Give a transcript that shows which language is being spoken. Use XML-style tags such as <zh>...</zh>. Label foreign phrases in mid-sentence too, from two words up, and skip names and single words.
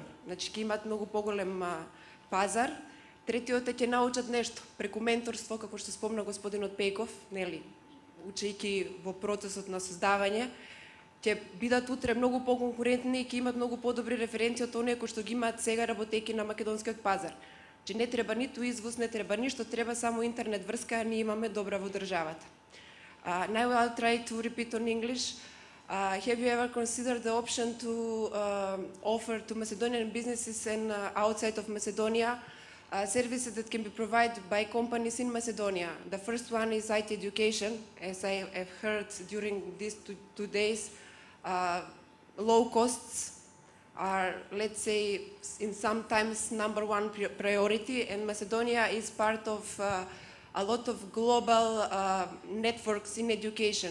<mk>Значи ќе имат многу поголем пазар. Третиот е ќе научат нешто преку менторство, како што спомна господинот Пејков, нели, учејќи во процесот на создавање, ќе бидат утре многу поконкурентни и ќе имат многу подобри референции од оние кои што ги имаат сега работејќи на македонскиот пазар. Че не треба ниту извоз, не треба ништо, треба само интернет врска, а ние имаме добра во државата.</mk> <en>Now I'll try to repeat on English. Have you ever considered the option to offer to Macedonian businesses and outside of Macedonia services that can be provided by companies in Macedonia? The first one is IT education. As I have heard during these 2 days, low costs are, let's say, in sometimes #1 priority, and Macedonia is part of a lot of global networks in education.</en>